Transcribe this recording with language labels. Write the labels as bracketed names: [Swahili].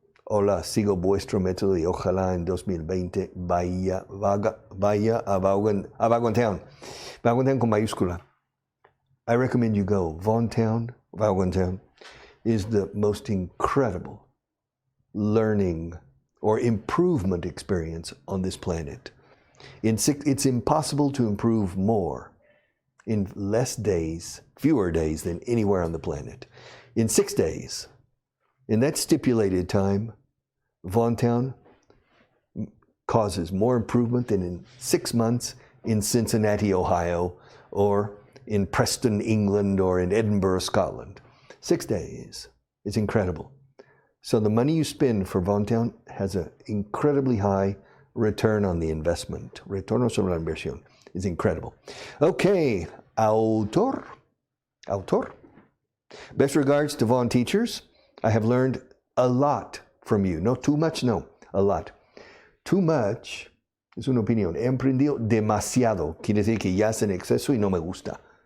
[Spanish] Hola, sigo vuestro método y ojalá en 2020 vaya a Vaughan Town. [English] Vaughan Town [Spanish] con mayúscula. [English] I recommend you go. Vaughan Town is the most incredible learning or improvement experience on this planet. It's impossible to improve more in less days, fewer days than anywhere on the planet. In 6 days, in that stipulated time, Vaughan Town causes more improvement than in 6 months in Cincinnati, Ohio, or in Preston, England, or in Edinburgh, Scotland. 6 days. It's incredible. So the money you spend for Vaughan Town has an incredibly high return on the investment. [Spanish] Retorno sobre la inversión [English] is incredible. Okay, autor. Best regards to Vaughan teachers. I have learned a lot from you. No too much, no, a lot. Too much [Spanish] es una opinión. He aprendido demasiado. Quiere decir que ya es en exceso y no me gusta.